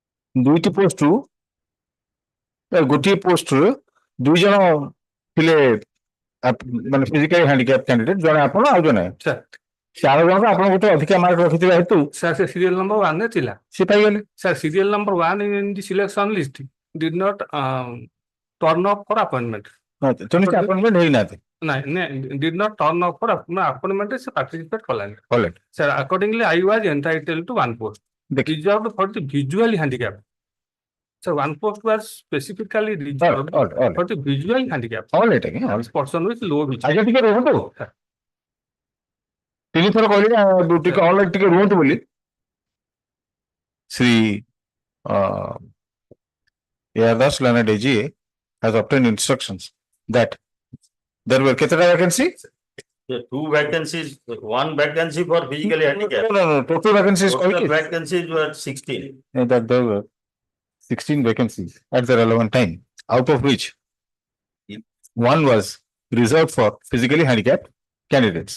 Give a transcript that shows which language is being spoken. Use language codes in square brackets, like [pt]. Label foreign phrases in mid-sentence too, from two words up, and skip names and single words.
[or] ଦୁଇଟି ପୋଷ୍ଟରୁ ଗୋଟିଏ ପୋଷ୍ଟରୁ 2 ଜଣ ଥିଲେ ମାନେ [en] physically handicapped candidate, [or] ଜଣେ ଆପଣ ଆଉ ଜଣେ। ସେ ଆଉ ଜଣକ ଆପଣ ଗୋଟେ ଅଧିକା ମାର୍କ ରଖିଥିବା ହେତୁ [en] Sir, serial number 1 ଥିଲା। [or] ସେ ପାଇଗଲେ। [en] Sir, serial number 1 in the selection list did not turn up for appointment. [or] ତେଣୁ ଆପଏଣ୍ଟମେଣ୍ଟ ହେଇନାହାନ୍ତି। [en] Did not turn up for appointment se participate କଲାନି। [or] କଲେ। [en] Sir, accordingly, I was entitled to 1 post. Reserved for the visually handicapped. So 1 post was specifically reserved for the visually handicapped. All right, again. Person with low vision. [or] ଆଜ୍ଞା ଟିକେ ରୁହନ୍ତୁ। 3 ଥର କହିଲେ ଟିକେ ଅଲ୍ ଟିକେ ରୁହନ୍ତୁ ବୋଲି। [en] ଶ୍ରୀ Yadav Leonard AGA has obtained instructions that there were କେତେଟା vacancy? 2 vacancies, 1 vacancy for physically handicapped. No, total vacancies Total vacancies were 16. That there were 16 vacancies at the relevant time, out of which 1 was reserved for physically handicapped candidates.